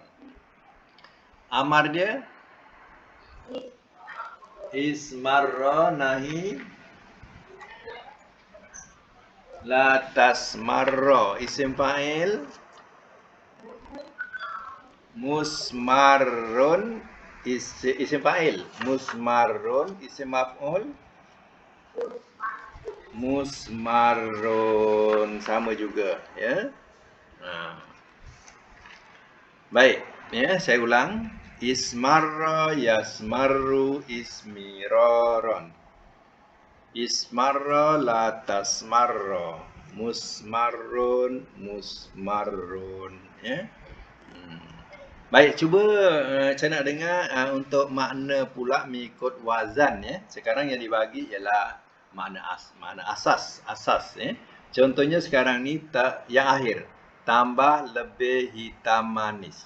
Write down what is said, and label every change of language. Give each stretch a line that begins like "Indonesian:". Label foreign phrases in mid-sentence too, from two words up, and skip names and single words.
Arabic: Amar dia اسمرّ نهي لا تسمرّ, اسم فاعل مسمرّ، اسم فاعل مسمرّ، اسم مفعول مسمرّ,
Malay: sama juga, ya. Baik, ya, saya ulang.
Arabic: اسمرّ، يسمرّ، اسمرارا. اسمرّ، لا تسمرّ، مسمرّ، مسمرّ, ya.
Malay: Baik, cuba saya nak dengar untuk makna pula mengikut wazan, ya. Sekarang yang dibagi ialah makna asas, ya. Contohnya sekarang ni yang akhir, tambah lebih hitam manis.